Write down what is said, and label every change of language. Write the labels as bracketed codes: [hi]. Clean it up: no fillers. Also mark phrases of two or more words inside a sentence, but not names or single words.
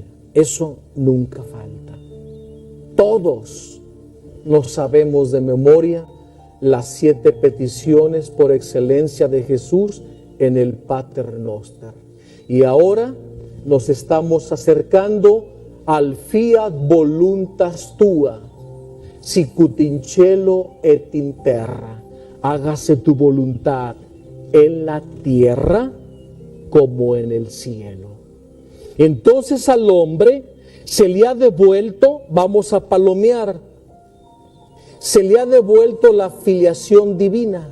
[es] Eso nunca falta. Todos nos sabemos de memoria las 7 peticiones por excelencia de Jesús en el Pater Noster. Y ahora nos estamos acercando al [la] fiat voluntas tua, sicut in cielo et in terra. [es] Hágase tu voluntad en la tierra como en el cielo. Entonces al hombre se le ha devuelto, vamos a palomear, se le ha devuelto la filiación divina.